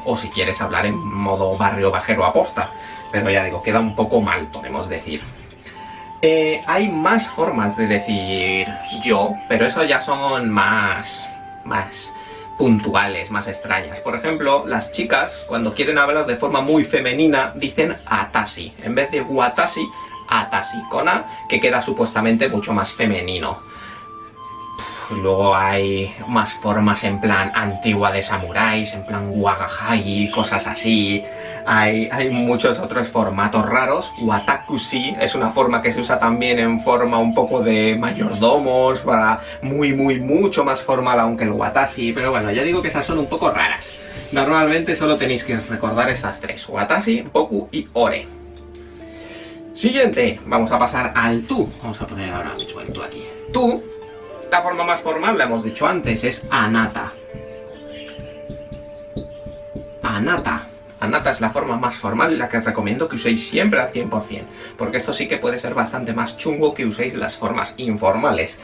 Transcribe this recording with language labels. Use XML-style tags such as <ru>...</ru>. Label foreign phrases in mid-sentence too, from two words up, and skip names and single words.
<es>O si quieres hablar en modo barrio bajero aposta, pero ya digo, queda un poco mal, podemos decir. Hay más formas de decir yo, pero eso ya son más puntuales, más extrañas. Por ejemplo, las chicas, cuando quieren hablar de forma muy femenina, dicen atashi. En vez de watashi, atashi, con A, que queda supuestamente mucho más femenino. Luego hay más formas en plan antigua de samuráis, en plan wagahagi, cosas así. Hay muchos otros formatos raros. Watakushi es una forma que se usa también en forma un poco de mayordomos, para mucho más formal aunque el watashi. Pero bueno, ya digo que esas son un poco raras. Normalmente solo tenéis que recordar esas tres:</es> <ja>watashi, boku y ore.</ja> <es>Siguiente, vamos a pasar al tú. Vamos a poner ahora mismo el tú aquí. Tú, la forma más formal, la hemos dicho antes, es anata. Anata. Anata es la forma más formal y la que os recomiendo que uséis siempre al 100%, porque esto sí que puede ser bastante más chungo que uséis las formas informales.</es>